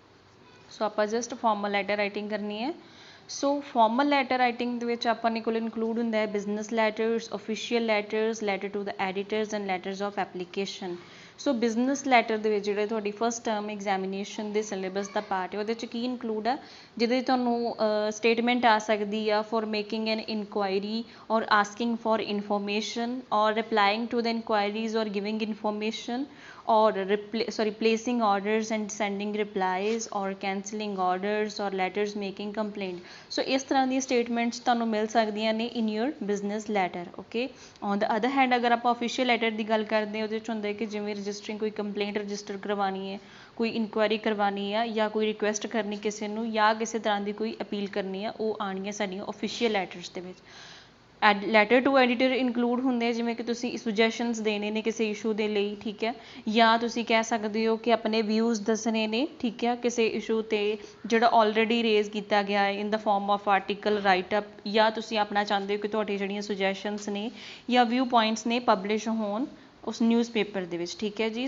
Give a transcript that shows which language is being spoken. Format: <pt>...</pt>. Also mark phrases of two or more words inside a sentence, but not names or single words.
<en>ਸੋ ਆਪਾਂ just formal letter writing</en> <pa>ਕਰਨੀ ਹੈ.</pa> <en>so formal letter writing</en> <pa>ਦੇ ਵਿੱਚ ਆਪਾਂ ਨੇ ਕੋਲ ਇਨਕਲੂਡ ਹੁੰਦਾ ਹੈ</pa> <en>business letters, official letters, letter to the editors and letters of application. so business letter</en> <pa>ਦੇ ਵਿੱਚ ਜਿਹੜੇ ਤੁਹਾਡੀ</pa> <en>first term examination ਦੇ ਸਿਲੇਬਸ ਦਾ ਪਾਰਟ</en> <pa>ਹੈ ਉਹਦੇ 'ਚ ਕੀ</pa> <en>ਇਨਕਲੂਡ</en> <pa>ਆ, ਜਿਹਦੇ ਤੁਹਾਨੂੰ</pa> <en>ਸਟੇਟਮੈਂਟ</en> <pa>ਆ ਸਕਦੀ ਆ</pa> <en>for making an inquiry or asking for information or replying to the inquiries or giving information or placing orders and sending replies or cancelling orders or letters making complaint.</en> <pa>So ਇਸ ਤਰ੍ਹਾਂ ਦੀਆਂ ਸਟੇਟਮੈਂਟਸ ਤੁਹਾਨੂੰ ਮਿਲ ਸਕਦੀਆਂ ਨੇ</pa> <en>in your business letter, okay. On the other hand</en> <pa>ਅਗਰ ਆਪਾਂ</pa> <en>official letter</en> <pa>ਦੀ ਗੱਲ ਕਰਦੇ ਹਾਂ ਉਹਦੇ 'ਚ ਹੁੰਦਾ ਕਿ ਜਿਵੇਂ ਰਜਿਸਟਰਿੰਗ ਕੋਈ</pa> <en>complaint register</en> <pa>ਕਰਵਾਉਣੀ ਹੈ, ਕੋਈ ਇਨਕੁਆਇਰੀ ਕਰਵਾਉਣੀ ਆ ਜਾਂ ਕੋਈ ਰਿਕੁਐਸਟ ਕਰਨੀ ਕਿਸੇ ਨੂੰ ਜਾਂ ਕਿਸੇ ਤਰ੍ਹਾਂ ਦੀ ਕੋਈ ਅਪੀਲ ਕਰਨੀ ਆ, ਉਹ ਆਉਣੀਆਂ ਸਾਡੀਆਂ</pa> <en>official letters</en> <pa>ਦੇ ਵਿੱਚ.</pa> <en>letter to editor include</en> <pa>ਹੁੰਦੇ ਆ ਜਿਵੇਂ ਕਿ ਤੁਸੀਂ ਸੁਜੈਸ਼ਨਸ ਦੇਣੇ ਨੇ ਕਿਸੇ ਇਸ਼ੂ ਦੇ ਲਈ, ਠੀਕ ਹੈ, ਜਾਂ ਤੁਸੀਂ ਕਹਿ ਸਕਦੇ ਹੋ ਕਿ ਆਪਣੇ ਵਿਊਜ਼ ਦੱਸਣੇ ਨੇ, ਠੀਕ ਹੈ, ਕਿਸੇ ਇਸ਼ੂ 'ਤੇ ਜਿਹੜਾ</pa> <en>already raise</en> <pa>ਕੀਤਾ ਗਿਆ ਹੈ</pa> <en>in the form of article write up,</en> <pa>ਜਾਂ ਤੁਸੀਂ ਆਪਣਾ ਚਾਹੁੰਦੇ ਹੋ ਕਿ ਤੁਹਾਡੀ ਜਿਹੜੀਆਂ ਸੁਜੈਸ਼ਨਸ ਨੇ ਜਾਂ</pa> <en>view points</en> <pa>ਨੇ ਪਬਲਿਸ਼ ਹੋਣ ਉਸ ਨਿਊਜ਼ਪੇਪਰ ਦੇ ਵਿੱਚ, ਠੀਕ ਹੈ ਜੀ.</pa>